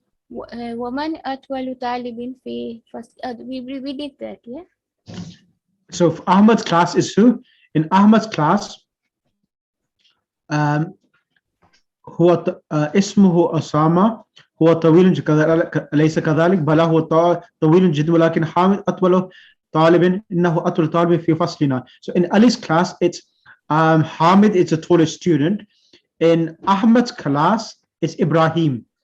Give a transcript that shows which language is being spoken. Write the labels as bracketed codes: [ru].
[ar] ومن أطول طالب في فصل. [en] We did that, yeah? So Ahmad's class is who? In Ahmad's class, [ar] هو اسمه أسامة. هو طويل ليس كذلك، بل هو طويل جدا، ولكن حامد أطول طالب. إنه أطول طالب في فصلنا. [en] So in Ali's class, it's Hamid is the tallest student. In Ahmad's class, it's Ibrahim.